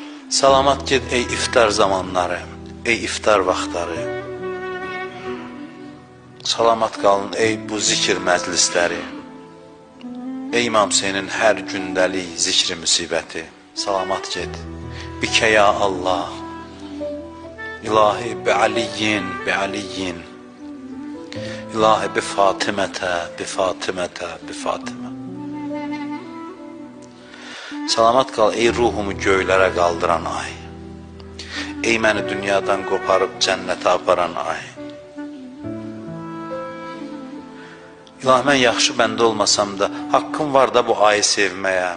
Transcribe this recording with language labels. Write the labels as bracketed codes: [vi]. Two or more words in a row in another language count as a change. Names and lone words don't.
[az] Salamat ged ey iftar zamanları, ey iftar vaxtları. Salamat qalın ey bu zikir məclisləri. Ey İmam Hüseynin hər gündəlik zikri müsibəti. Salamat ged, bikə ya Allah. [ar] إلهي بعلي، بعلي. إلهي بفاطمة، بفاطمة، بفاطمة. [az] Salamat qal ey ruhumu göylərə qaldıran ay. Ey məni dünyadan qoparıb cənnətə aparan ay. İlahi mən yaxşı bəndə olmasam da haqqım var da bu ayı sevməyə.